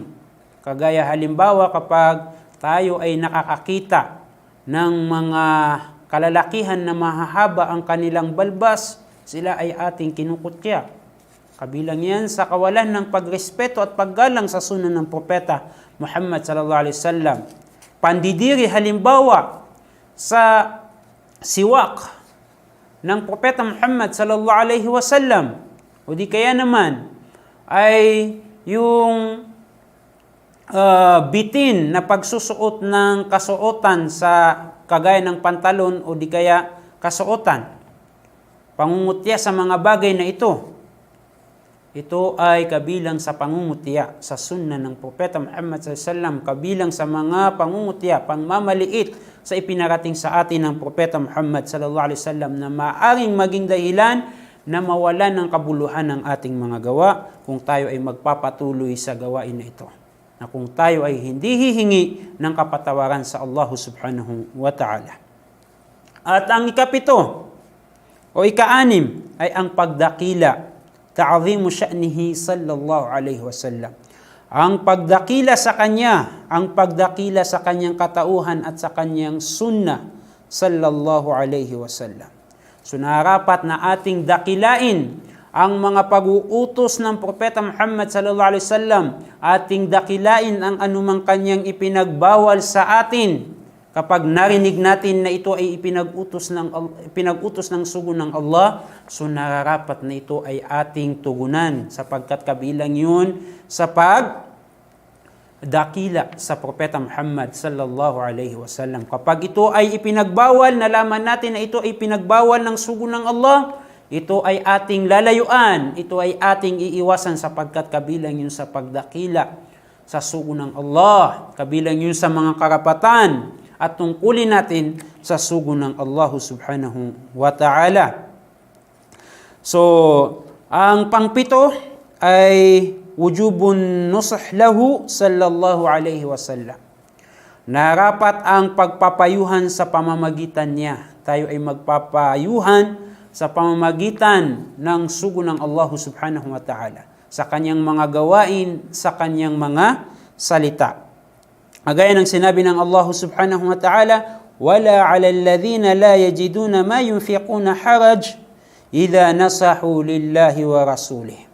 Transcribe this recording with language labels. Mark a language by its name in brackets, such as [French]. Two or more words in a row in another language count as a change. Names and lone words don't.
[Filipino] Kagaya halimbawa kapag tayo ay nakakakita ng mga kalalakihan na mahahaba ang kanilang balbas, sila ay ating kinukutya. Kabilang yan sa kawalan ng pagrespeto at paggalang sa sunnah ng Propeta Muhammad [Arabic] صلى الله عليه وسلم. [Filipino] Pandidiri halimbawa sa siwak ng Propeta Muhammad [Arabic] صلى الله عليه وسلم, [Filipino] o di kaya naman ay yung bitin na pagsusuot ng kasuotan sa kagaya ng pantalon o di kaya kasuotan. Pangungutya sa mga bagay na ito. Ito ay kabilang sa pangungutya sa sunnah ng Propeta Muhammad [Arabic] صلى الله عليه وسلم, [Filipino] kabilang sa mga pangungutya, pangmamaliit sa ipinarating sa atin ng Propeta Muhammad [Arabic] صلى الله عليه وسلم [Filipino] na maaaring maging dahilan na mawalan ng kabuluhan ng ating mga gawa kung tayo ay magpapatuloy sa gawain na ito. Na kung tayo ay hindi hihingi ng kapatawaran sa Allah [Arabic] سبحانه وتعالى. [Filipino] At ang ikapito o ika-anim ay ang pagdakila, [Arabic] تعظيم شأنه صلى الله عليه وسلم. [Filipino] Ang pagdakila sa kanya, ang pagdakila sa kanyang katauhan at sa kanyang sunnah [Arabic] صلى الله عليه وسلم. [Filipino] So narapat na ating dakilain ang mga pag-uutos ng Propeta Muhammad [Arabic] صلى الله عليه وسلم, [Filipino] ating dakilain ang anumang kanyang ipinagbawal sa atin. Kapag narinig natin na ito ay ipinag-utos ng sugo ng Allah, so nararapat na ito ay ating tugunan sapagkat kabilang yun sa pagdakila sa Propeta Muhammad [Arabic] صلى الله عليه وسلم. [Filipino] Kapag ito ay ipinagbawal, nalaman natin na ito ay pinagbawal ng sugo ng Allah, ito ay ating lalayuan, ito ay ating iiwasan sapagkat kabilang yun sa pagdakila sa sugo ng Allah, kabilang yun sa mga karapatan at tungkulin natin sa sugo ng Allah [Arabic] سبحانه وتعالى. [Filipino] So, ang pangpito ay [Arabic] وجوب النصح له صلى الله عليه وسلم. [Filipino] Narapat ang pagpapayuhan sa pamamagitan niya. Tayo ay magpapayuhan sa pamamagitan ng sugo ng Allah [Arabic] سبحانه وتعالى [Filipino] sa kanyang mga gawain, sa kanyang mga salita. Gaya ng sinabi ng Allah [Arabic] سبحانه وتعالى ولا على الذين لا يجدون ما ينفقون حرج إذا نصحوا لله ورسوله.